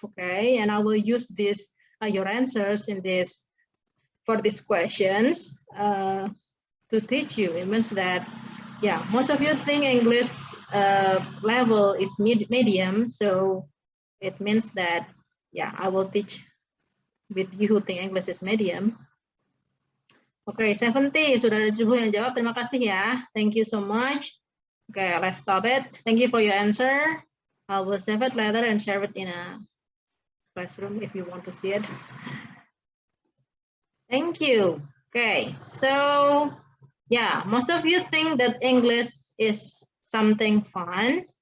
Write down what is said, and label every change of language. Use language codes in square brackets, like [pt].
[en] Okay, and I will use this your answers in this for these questions to teach you. It means that, yeah, most of you think English level is medium, so it means that, yeah, I will teach with you who think English is medium. [id] Oke, 70, sudah ada 7 yang jawab. Terima kasih ya. [en] Thank you so much. Oke, let's stop it. Thank you for your answer. I will save it later and share it in a classroom if you want to see it. Thank you. Okay, so yeah, most of you think that English is something fun.